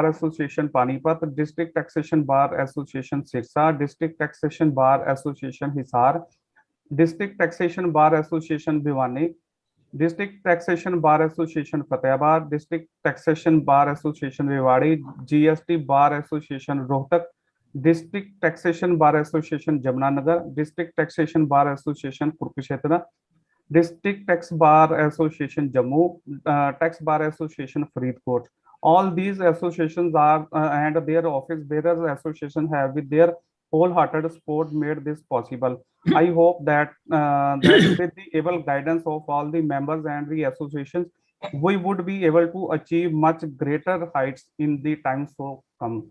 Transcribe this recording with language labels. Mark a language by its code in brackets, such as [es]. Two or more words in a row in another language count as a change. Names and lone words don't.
[en] Association Panipat, District Taxation Bar Association Sirsa, District Taxation Bar Association Hisar, District Taxation Bar Association Bhiwani, District Taxation Bar Association Fatehbad, District Taxation Bar Association Rewari, GST Bar Association Rohtak, District Taxation Bar Association Jamnanagar, District Taxation Bar Association Kurukshetra, District Tax Bar Association Jammu, Tax Bar Association Faridkot. All these associations are and their office bearers association have with their wholehearted support made this possible. I hope that with the able guidance of all the members and the associations, we would be able to achieve much greater heights in the times to come.